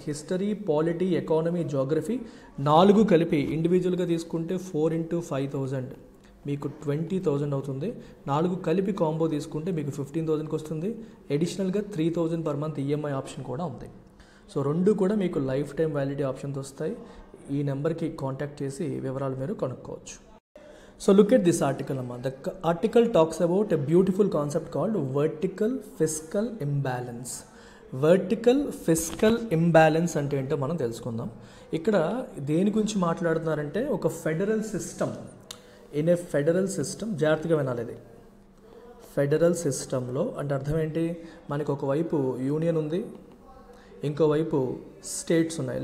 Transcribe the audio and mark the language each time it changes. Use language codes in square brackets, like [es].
[te] History, polity, economy, geography 4 కలిపి ఇండివిజువల్గా తీసుకుంటే 4 into 5000 మీకు 20,000 అవుతుంది. 4 కలిపి కాంబో తీసుకుంటే మీకు 15,000కి వస్తుంది. అడిషనల్గా 3,000 పర్ మంత్ ఈఎంఐ ఆప్షన్ కూడా ఉంది. సో 2 కూడా మీకు లైఫ్ టైం వ్యాలిడిటీ ఆప్షన్స్ వస్తాయి. ఈ నెంబర్కి కాంటాక్ట్ చేసి వివరాలు మీరు కనుక్కోవచ్చు. [en] So look at this article, Amma. The article talks about a beautiful concept called vertical fiscal imbalance. [te] Vertical fiscal imbalance అంటే ఏంటో మనం తెలుసుకుందాం. ఇక్కడ దేని గురించి మాట్లాడుతున్నారంటే ఒక federal system, [en] in a federal system, [te] జాగ్రత్తగా వినాలి. ఇది ఫెడరల్ సిస్టంలో అంటే అర్థం ఏంటి, మనకి ఒకవైపు యూనియన్ ఉంది, ఇంకోవైపు స్టేట్స్ ఉన్నాయి.